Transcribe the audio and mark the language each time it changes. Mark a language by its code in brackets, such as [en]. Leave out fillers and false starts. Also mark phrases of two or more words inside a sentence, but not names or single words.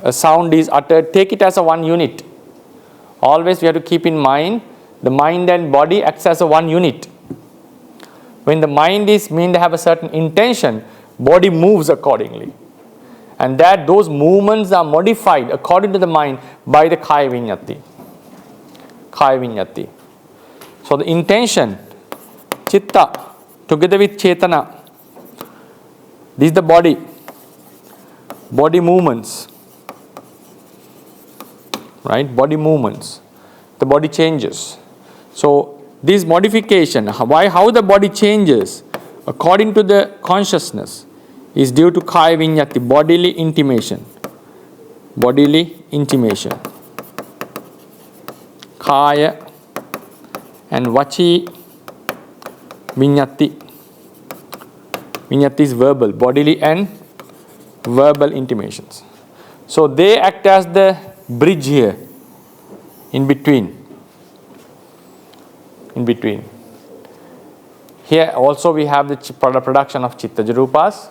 [en] A sound is uttered, take it as a one unit. Always we have to keep in mind, the mind and body acts as a one unit. When the mind is mean to have a certain intention, body moves accordingly. And those movements are modified according to the mind by the [pi] kaya viññatti. Kaya viññatti. [en] So the intention, chitta, together with chetana, this is the body movements, right? Body movements, the body changes. So this modification, how the body changes according to the consciousness is due to [pi] kaya viññatti, [en] bodily intimation. Bodily intimation. [pi] Kaya and vachi viññatti. [en] Viññatti is verbal, bodily and verbal intimations. So they act as the bridge here, in between. Here also we have the production of [pi] chittaja rupas.